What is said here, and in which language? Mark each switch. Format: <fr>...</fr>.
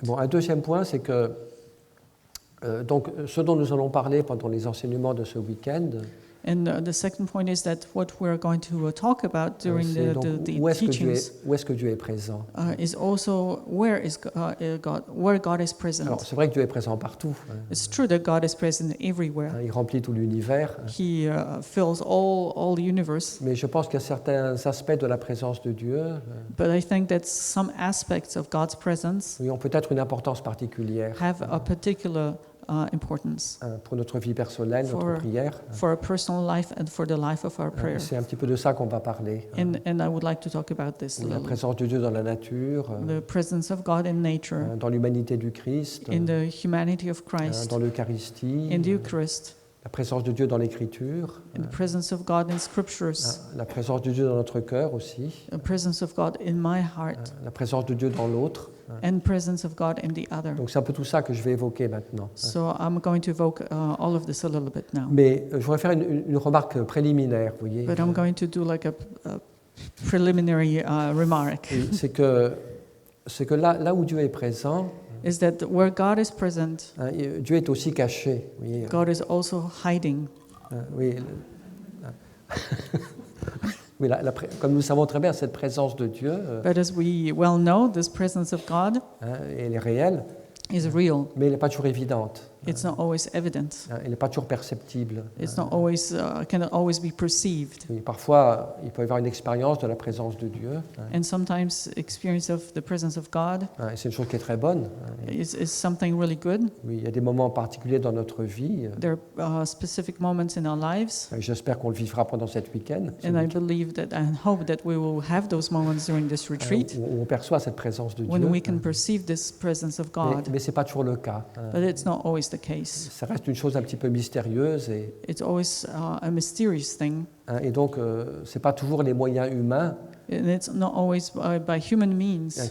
<fr>Bon, un deuxième point, c'est que donc, ce dont nous allons parler pendant les enseignements de ce week-end,</fr> <en>And the second point is that what we're going to talk about during</en> <fr>C'est donc</fr> <en>the</en> <fr>où est-ce</fr> <en>teachings</en> <fr>que Dieu est présent.</fr> <en>is also where God is present.</en> <fr>Alors c'est vrai que Dieu est présent partout.</fr> <en>It's true that God is present everywhere.</en> <fr>Il remplit tout l'univers.</fr> <en>He fills all the universe.</en> <fr>Mais je pense qu'il y a certains aspects de la présence de Dieu</fr> <en>But I think that some aspects of God's presence</en> <fr>qui ont peut-être une importance particulière</fr> <en>have a particular importance</en> <fr>pour notre vie personnelle, notre prière.</fr> <en>for our personal life and for the life of our prayer.</en> <fr>C'est un petit peu de ça qu'on va parler.</fr> <en>And I would like to talk about this a</en> <fr>La</fr> <en>little.</en> <fr>présence de Dieu dans la nature,</fr> <en>The presence of God in nature,</en> <fr>dans l'humanité du Christ,</fr> <en>in the humanity of Christ,</en> <fr>dans l'Eucharistie,</fr> <en>in the Eucharist,</en> <fr>la présence de Dieu dans l'Écriture,</fr> <en>in the presence of God in scriptures,</en> <fr>la présence de Dieu dans notre cœur aussi,</fr> <en>the presence of God in my heart,</en> <fr>la présence de Dieu dans l'autre.</fr> <en>and presence of God in the other.</en> <fr>Donc c'est un peu tout ça que je vais évoquer maintenant.</fr> <en>So I'm going to evoke all of this a little bit now.</en> <fr>Mais je voudrais faire une remarque préliminaire, vous voyez.</fr> <en>But I'm going to do like a preliminary remark.</en> <fr>Et c'est que là où Dieu est présent,</fr> <en>Is that where God is present,</en> <fr>Dieu est aussi caché. Vous voyez.</fr> <en>God is also hiding.</en> <fr>Oui, oui, comme nous savons très bien, cette présence de Dieu,</fr> <en>But as we well know, this presence of God</en> <fr>elle est réelle,</fr> <en>is real.</en> <fr>mais elle n'est pas toujours évidente.</fr> <en>It's not always evident.</en> <fr>Elle n'est pas toujours perceptible.</fr> <en>It's not always cannot always be perceived.</en> <fr>Oui, parfois, il peut y avoir une expérience de la présence de Dieu.</fr> <en>And sometimes experience of the presence of God</en> <fr>Et c'est une chose qui est très bonne.</fr> <en>is something really good.</en> <fr>Oui, il y a des moments particuliers dans notre vie.</fr> <en>There are specific moments in our lives,</en> <fr>J'espère qu'on le vivra pendant cette week-end.</fr> <en>and I believe that and hope that we will have those moments during this retreat</en> <fr>Où on perçoit cette présence de</fr> <en>when</en> <fr>Dieu.</fr> <en>we can perceive this presence of God.</en> <fr>Mais ce n'est pas toujours le cas.</fr> <en>But it's not always the case.</en> <fr>Ça reste une chose un petit peu mystérieuse.</fr> <en>It's always a mysterious thing,</en> <fr>Et donc, ce n'est pas toujours les moyens humains</fr> <en>and it's not always by human means</en>